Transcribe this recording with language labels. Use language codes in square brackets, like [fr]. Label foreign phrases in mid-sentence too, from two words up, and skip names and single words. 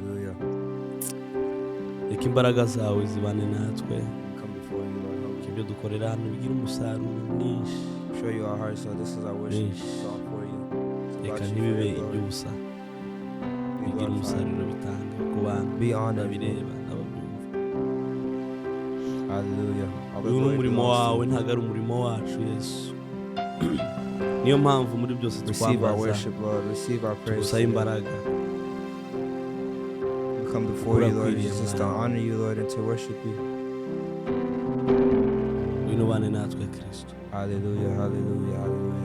[rw] Reka imbaraga zawe zibane natwe, ibyo dukorera hano bigira umusaruro mwinshi, reka ntibibe iby'ubusa, bigira umusaruro bitanga ku bantu babireba n'ababyumva. Uyu ni umurimo wawe, ntabwo ari umurimo wacu Yesu. Niyo mpamvu muri byose twambaza, tugusaba imbaraga. [en] Come before you, Lord Jesus, to honor you, Lord, and to worship you. [rw] Winubane natwe Kristo. Hallelujah, hallelujah, hallelujah.